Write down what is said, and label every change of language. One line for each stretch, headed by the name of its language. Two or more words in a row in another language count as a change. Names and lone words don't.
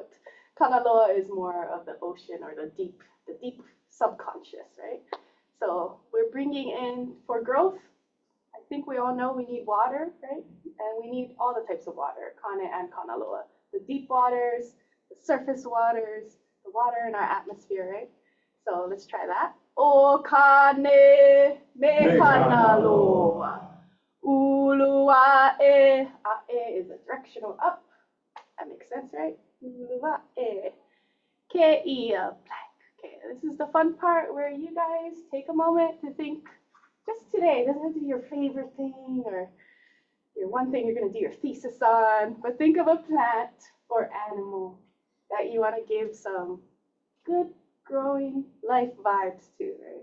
English: Kanaloa is more of the ocean or the deep subconscious, right? So we're bringing in for growth. I think we all know we need water, right? And we need all the types of water, Kane and Kanaloa. The deep waters, the surface waters, the water in our atmosphere, right? So let's try that.
Hawaiian: O Kane me Kanaloa. Ulua e.
English: A is a directional up. That makes sense, right?
Hawaiian: Ulua e. Ke ia blank.
English: Okay, this is the fun part where you guys take a moment to think just today. It doesn't have to be your favorite thing or your one thing you're going to do your thesis on, but think of a plant or animal that you want to give some good growing life vibes to, right?